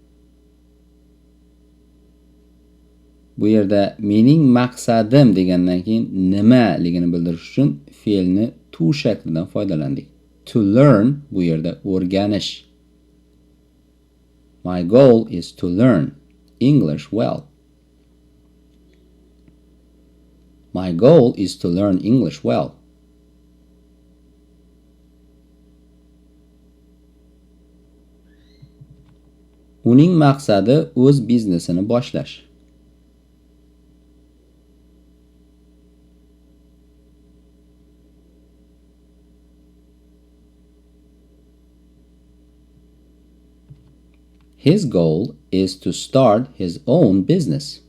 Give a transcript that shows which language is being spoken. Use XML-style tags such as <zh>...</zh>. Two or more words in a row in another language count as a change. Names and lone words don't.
<uz>Bu yerda mening maqsadim degandan keyin nimaligini bildirish uchun fe'lni to shaklidan foydalandik.</uz> <en>To learn</en> <uz>bu yerda o'rganish.</uz> <en>My goal is to learn English well. My goal is to learn English well.</en> <uz>Uning maqsadi o'z biznesini boshlash.</uz> <en>His goal is to start his own business.</en>